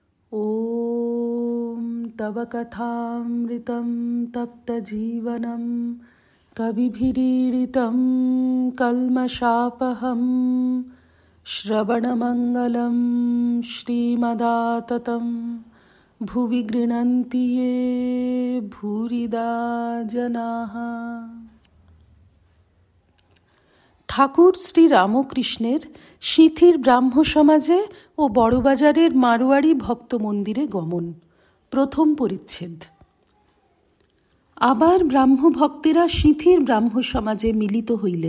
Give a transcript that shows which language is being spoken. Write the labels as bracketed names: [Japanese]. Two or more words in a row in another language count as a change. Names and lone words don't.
[Sanskrit] ॐ तव कथामृतं तप्तजीवनं कविभिरीडितं कल्मषापहं श्रवणमङ्गलं श्रीमदाततं भुवि गृह्णन्ति ये भूरिदा जनाः। [Bangla] ঠাকুর শ্রী রামকৃষ্ণের সিঁথির ব্রাহ্ম সমাজে ও বড়বাজারের মারোয়াড়ি ভক্ত মন্দিরে গমন, প্রথম পরিচ্ছেদ। আবার ব্রাহ্ম ভক্তেরা সিঁথির ব্রাহ্ম সমাজে মিলিত হইলেন।